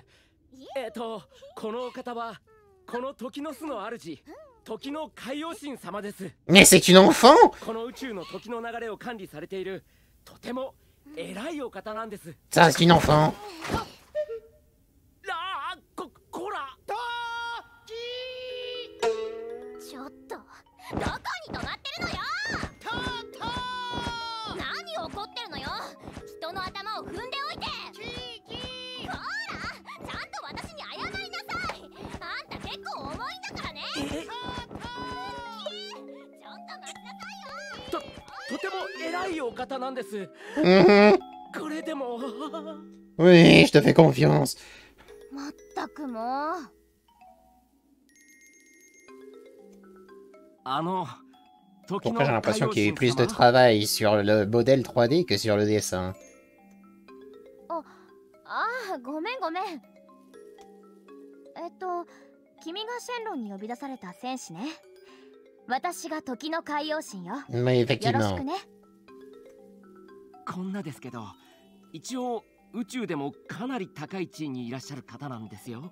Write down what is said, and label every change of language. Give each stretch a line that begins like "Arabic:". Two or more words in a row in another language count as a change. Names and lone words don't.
Japanese: このお方はこの時の巣の主、時の海王神様です。
French: Mais c'est une enfant.
Japanese: この宇宙の時の流れを管理されているとても偉いお方なんです。
French: Ça, c'est une enfant.
Japanese: こら。ちょっとどこに止まってるのよ。何怒ってるのよ。人の頭を踏んでおいて。ほら、ちゃんと私に謝りなさい。あんた結構重いんだからね。ちょっと待ちなさいよ。とても偉いお方なんです。これでも。
French: Oui, je te fais confiance.
Japanese: まったくもう。
French: Pourquoi j'ai l'impression qu'il y a eu plus de travail sur le modèle 3D que sur le dessin?
Japanese: ごめんごめん。君がシェンロンに呼び出された戦士ね。私が時の海王神よ。
French: Mais
Japanese: よろし
French: effectivement.
Japanese: くね。こんなですけど、一応宇宙でもかなり高い地位にいらっしゃる方なんですよ。